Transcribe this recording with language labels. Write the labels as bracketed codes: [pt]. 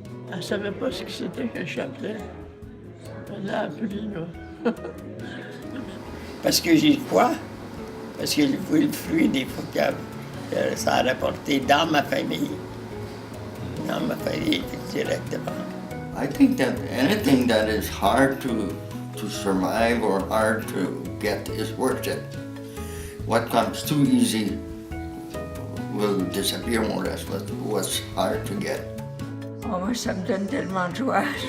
[fr] Elle ne savait pas ce que c'était qu'un chapelet. Elle l'a appris, là. Parce que j'y crois. Parce que je vois le fruit des fois que ça a rapporté dans ma famille. Dans ma famille, directement. [en] I think that anything that is hard to survive or hard to get is worship. What comes too easy will disappear more or less. What's hard to get. [fr] Oh, moi, ça me donne tellement de joie.